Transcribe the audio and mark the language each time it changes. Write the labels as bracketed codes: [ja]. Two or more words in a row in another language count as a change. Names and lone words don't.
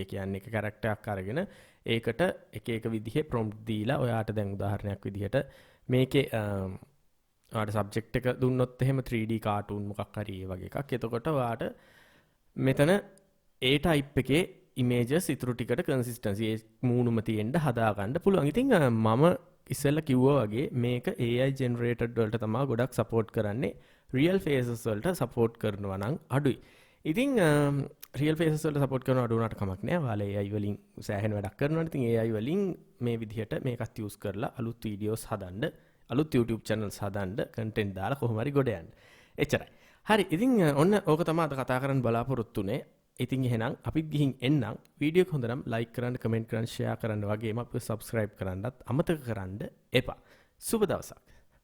[si] කියන්නේ එක character එකක් අරගෙන ඒකට එක එක විදිහේ prompt දීලා ඔයාට දැන් උදාහරණයක් විදිහට මේකේ ඔයාට subject එක දුන්නොත් එහෙම [en] 3D cartoon [si] මොකක් හරි ඒ වගේ එකක්. එතකොට ඔයාට මෙතන ඒ type එකේ images ඉතුරු ටිකට consistency ඒ මූණුම තියෙන්න හදා ගන්න පුළුවන්. ඉතින් මම ඉස්සෙල්ලා කිව්වා වගේ මේක [en] AI generated [si] වලට තමයි ගොඩක් support කරන්නේ. [en] real faces [si] වලට support කරනවා නම් අඩුයි. ඉතින් [en] real faces [si] වලට support කරනවා අඩු වුණාට කමක් නෑ. ඔයාලා AI වලින් සෑහෙන වැඩක් කරනවානේ. ඉතින් AI වලින් මේ විදිහට මේකත් use කරලා අලුත් videos හදන්න, අලුත් [en] YouTube channels [si] හදන්න, content දාලා කොහොම හරි ගොඩ යන්න. එච්චරයි. හරි. ඉතින් ඔන්න ඕක තමයි අද කතා කරන්න බලාපොරොත්තු වෙන්නේ. ඉතින් එහෙනම් අපි ගිහින් එන්නම්. වීඩියෝ එක හොඳ නම් like කරන්න, comment කරන්න, share කරන්න වගේම අපිව subscribe කරන්නත් අමතක කරන්න එපා. සුබ දවසක්.